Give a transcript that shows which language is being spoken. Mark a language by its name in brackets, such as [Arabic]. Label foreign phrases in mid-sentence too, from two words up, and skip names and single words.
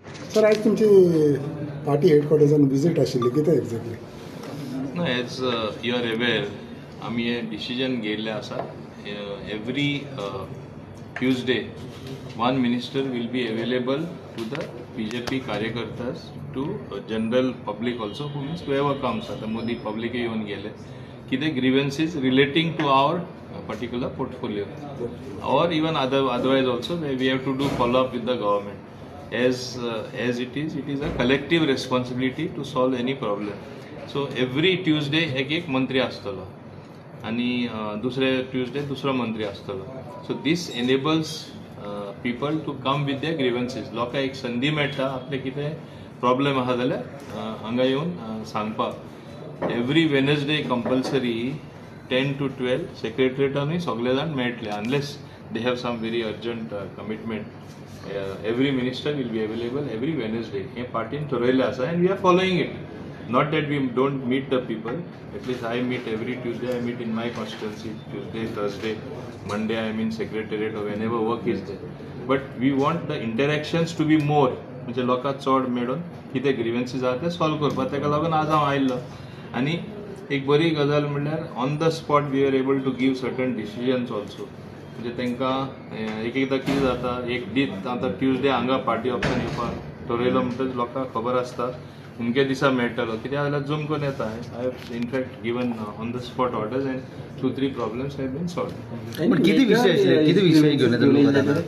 [Konkani] सर आज तुमची पार्टी हेडक्वार्टर्सान विजीट आशिल्ली कितें एक्झॅक्टली? [English] No, as you are aware, [Konkani] आम्ही हे डिसिजन घेतले आसा. [English] Every Tuesday, one minister will be available to the BJP कार्यकर्तास to general public also, who means whoever comes. [Konkani] आता मोदी public येऊन गेले. [English] किती grievances relating to our particular portfolio, or even otherwise also we have to do follow up with the government. As it is a collective responsibility to solve any problem. So every Tuesday [Konkani] एक मंत्री असतलो आणि दुसरे Tuesday दुसरा मंत्री असतलो. [English] So this enables people to come with their grievances. [Konkani] लोकांक एक संधी मेळटा आपले कितें प्रॉब्लेम आहा जाल्यार हांगा येवन सांगपाक. [English] every Wednesday compulsory 10 to 12 [Konkani] सेक्रेटरिएटानूय सगळे जाण मेळटले [English] unless they have some very urgent commitment. Every minister will be available every Wednesday. [Konkani] हे पार्टीन ठरवले आसा [English] and we are following it. Not that we don't meet the people. At least I meet every Tuesday. I meet in my constituency. Tuesday, Thursday, Monday I am in secretariat or whenever work is there. But we want the interactions to be more. [Konkani] म्हणजे लोकांक चड मेळून कितें ग्रीवेन्सीस आहा ते सॉल्व करपाक. ताका लागून आज हांव आयिल्लो. आनी एक बरी गजाल म्हणल्यार [English] on the spot we are able to give certain decisions also. [Konkani] म्हणजे तांकां एकदां कितें जाता एक दीस आतां ट्युजडे हांगा पार्टी ऑप्शन येवपाक ठरयलो म्हणटच लोकांक खबर आसता अमके दिसा मेळटलो कित्याक जाल्यार जूम करून येता. [English] I have in fact given on the spot orders and 2-3 problems have been solved. [Konkani] किती विषय घेऊन येतात?